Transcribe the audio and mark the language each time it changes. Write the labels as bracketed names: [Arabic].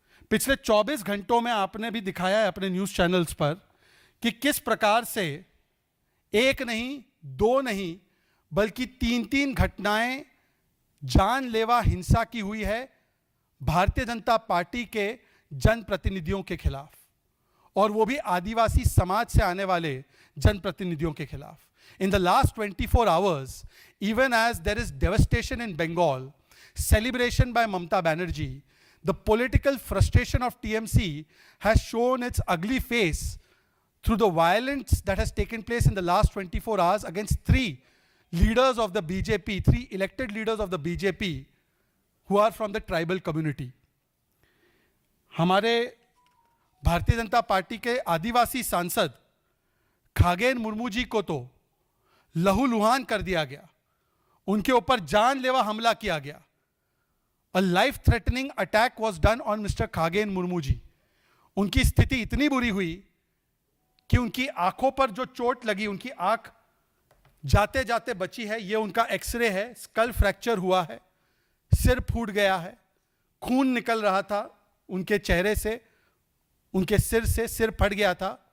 [Hindi] पिछले 24 घंटों में आपने भी दिखाया है अपने न्यूज़ चैनल्स पर कि किस प्रकार से एक नहीं, दो नहीं, बल्कि 3-3 घटनाएं जानलेवा हिंसा की हुई है भारतीय जनता पार्टी के जनप्रतिनिधियों के खिलाफ, और वो भी आदिवासी समाज से आने वाले जनप्रतिनिधियों के खिलाफ। [English] In the last 24 hours, even as there is devastation in Bengal, celebration by Mamata Banerjee, the political frustration of TMC has shown its ugly face through the violence that has taken place in the last 24 hours against three leaders of the BJP, three elected leaders of the BJP who are from the tribal community. [Hindi] हमारे Bharatiya Janata party के आदिवासी सांसद खागेन मुर्मू जी को तो लहूलुहान कर दिया गया, उनके ऊपर जानलेवा हमला किया गया. [English] A life-threatening attack was done on Mr. [Hindi] खागेन Murmu ji. उनकी स्थिति इतनी बुरी हुई कि उनकी आंखों पर जो चोट लगी, उनकी आंख जाते जाते बची है. ये उनका एक्सरे है. स्कल फ्रैक्चर हुआ है, सिर फूट गया है, खून निकल रहा था उनके चेहरे से, उनके सिर से, सिर फट गया था.